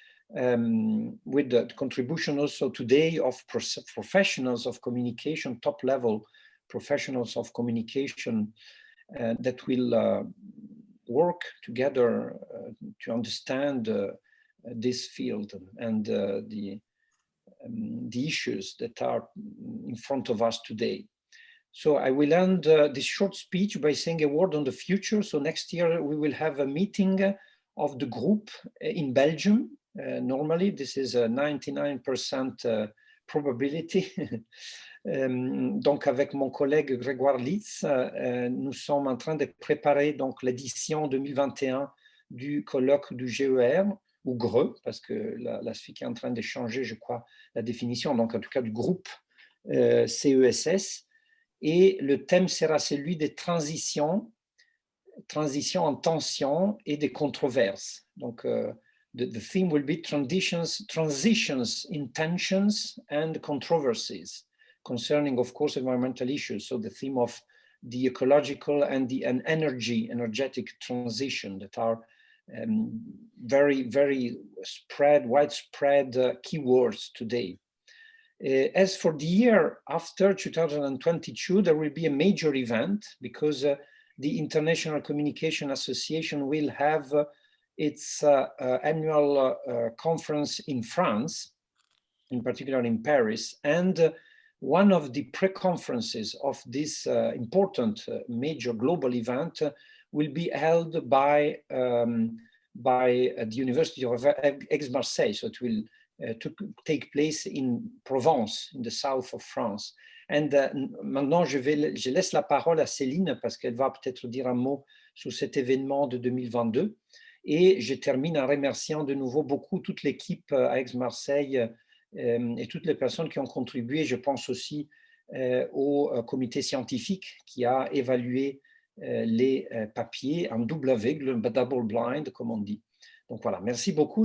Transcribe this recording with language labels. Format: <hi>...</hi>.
<en>With the contribution also today of professionals of communication, top level professionals of communication that will work together to understand this field and the issues that are in front of us today. So I will end this short speech by saying a word on the future. So next year we will have a meeting of the group in Belgium. Normally this is a 99% probability.</en> <fr>Donc avec mon collègue Grégoire Litz, nous sommes en train de préparer donc l'édition 2021 du colloque du GER, ou GRE, parce que la SFIC est en train de changer, je crois, la définition, donc en tout cas du groupe CESS. et le thème sera celui des transitions en tension et des controverses.</fr> <en>Donc, the theme will be transitions in tensions and controversies concerning, of course, environmental issues. So the theme of the ecological and the energetic transition that are very, very widespread keywords today. As for the year after 2022, there will be a major event because the International Communication Association will have its annual conference in France, in particular in Paris, and one of the pre-conferences of this important major global event will be held by the University of Aix-Marseille. So it will take place in Provence, in the south of France.</en> <fr>And maintenant, je laisse la parole à Céline parce qu'elle va peut-être dire un mot sur cet événement de 2022. Et je termine en remerciant de nouveau beaucoup toute l'équipe à Aix-Marseille et toutes les personnes qui ont contribué. Je pense aussi au comité scientifique qui a évalué les papiers en double aveugle, double blind, comme on dit. Donc voilà, merci beaucoup.</fr>